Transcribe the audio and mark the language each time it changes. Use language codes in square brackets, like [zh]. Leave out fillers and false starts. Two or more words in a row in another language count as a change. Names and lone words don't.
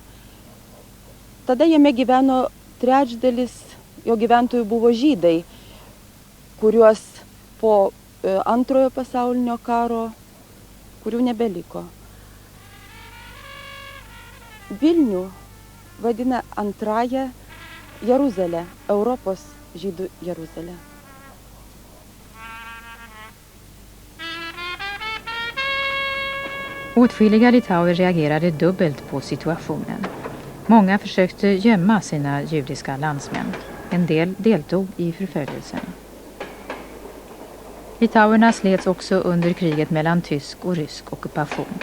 [lt] Tada jame gyveno trečdalis, jo gyventojų buvo žydai, kuriuos po antrojo pasaulinio karo, kurių nebeliko. Vilnių vadina antrąją Jeruzalę, Europos žydų Jeruzalę. [sv] Åtskilliga litauer reagerade dubbelt på situationen. Många försökte gömma sina judiska landsmän. En del deltog i förföljelsen. Litauerna slets också under kriget mellan tysk och rysk ockupation.